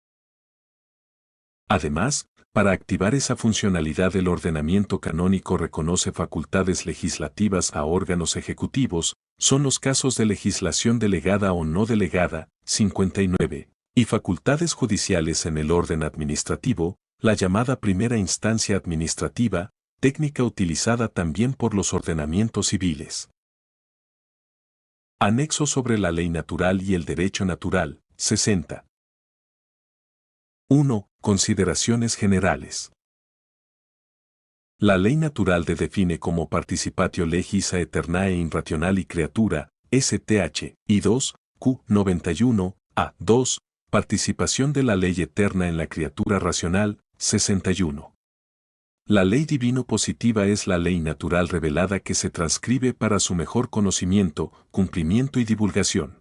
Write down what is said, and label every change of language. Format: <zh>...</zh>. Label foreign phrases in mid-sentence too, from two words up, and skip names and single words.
<es>Además, para activar esa funcionalidad el ordenamiento canónico reconoce facultades legislativas a órganos ejecutivos, son los casos de legislación delegada o no delegada, 59, y facultades judiciales en el orden administrativo, la llamada primera instancia administrativa, técnica utilizada también por los ordenamientos civiles. Anexo sobre la ley natural y el derecho natural, 60. 1. Consideraciones generales. La ley natural define como</es> <la>participatio legis aeternae in rationali creatura,</la> <es>STH, y 2, Q. 91, A. 2. Participación de la ley eterna en la criatura racional, 61. La ley divino positiva es la ley natural revelada que se transcribe para su mejor conocimiento, cumplimiento y divulgación.</es>